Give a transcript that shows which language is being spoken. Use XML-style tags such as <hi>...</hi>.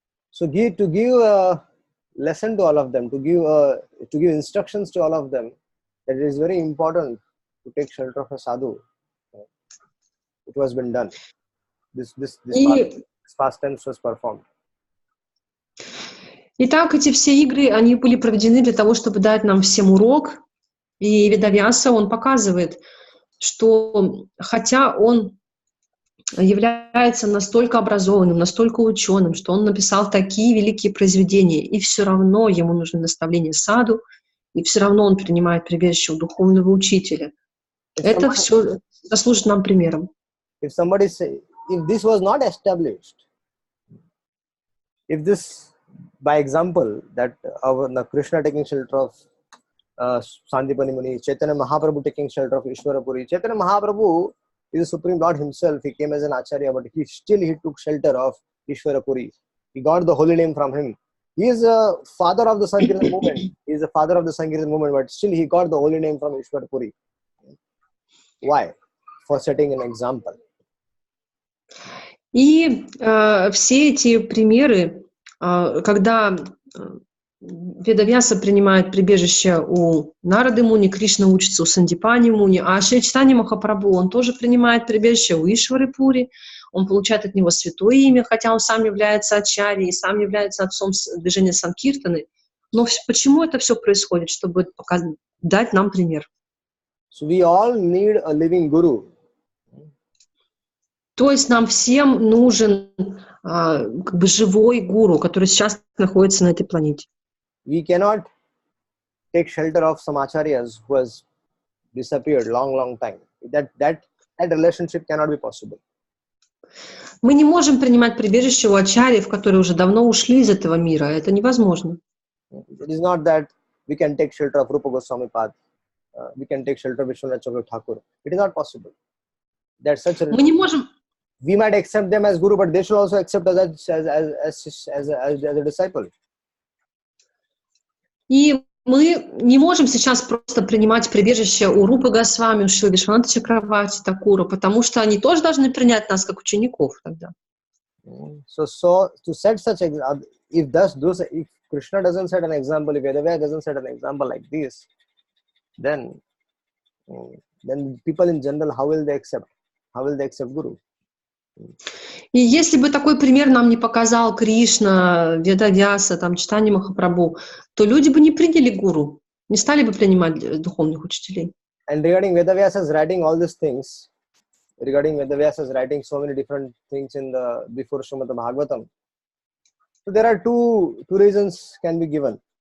<en>So to give a lesson to all of them, to give instructions to all of them, that it is very important to take shelter of a sadhu. It was been done. This pastime was performed.</en> <ru>Итак, эти все игры, они были проведены для того, чтобы дать нам всем урок, И Ведавьяса, он показывает, что хотя он является настолько образованным, настолько ученым, что он написал такие великие произведения, и все равно ему нужны наставления саду, и все равно он принимает прибежище у духовного учителя. Это все послужит нам примером.</ru> <en>If somebody say, if this was not established, if this, by example, that Krishna taking shelter of Sandipani Muni, Chaitanya Mahaprabhu taking shelter of Ishwarapuri, Chaitanya Mahaprabhu is the Supreme Lord himself. He came as an Acharya, but he took shelter of Ishwarapuri. He got the holy name from him. He is a father of the Sankirtan movement. He is a father of the Sankirtan movement, but still he got the holy name from Ishwarapuri. Why? For setting an example.</en> <ru>И все эти примеры, когда Ведавьяса принимает прибежище у Нарады Муни, Кришна учится у Сандипани Муни, а Шри Чайтанья Махапрабху, он тоже принимает прибежище у Ишвары Пури, он получает от него святое имя, хотя он сам является ачарьей, сам является отцом движения Санкиртаны. Но почему это все происходит? Чтобы дать нам пример.</ru> <en>So we all need a living guru.</en> <ru>То есть нам всем нужен как бы живой гуру, который сейчас находится на этой планете.</ru> <en>We cannot take shelter of some acharyas who has disappeared long time. That relationship cannot be possible.</en> <ru>Мы не можем принимать прибежище у ачарьев, которые уже давно ушли из этого мира. Это невозможно.</ru> <en>It is not that we can take shelter of Rupa Goswami Pad. We can take shelter of Vishwanath Chakravarti Thakur. It is not possible. That's such a.</en> <ru>Мы не можем.</ru> <en>We might accept them as guru, but they should also accept us as a disciple.</en> <ru>И мы не можем сейчас просто принимать прибежище у Рупы Госвами, у Шрила Вишваната Чакраварти Такура, потому что они тоже должны принять нас как учеников тогда.</ru> <en>So to set such if Krishna doesn't set an example, if Vedavyasa doesn't set an example like this, then people in general, how will they accept Guru?</en> <ru>И если бы такой пример нам не показал Кришна, Ведавьяса, там, Чайтанья Махапрабху, то люди бы не приняли гуру, не стали бы принимать духовных учителей.</ru> <en>And regarding Vedavyasa's writing all these things, Vedavyasa's writing so many different things before Srimad Bhagavatam, so there are two reasons can be given.</en>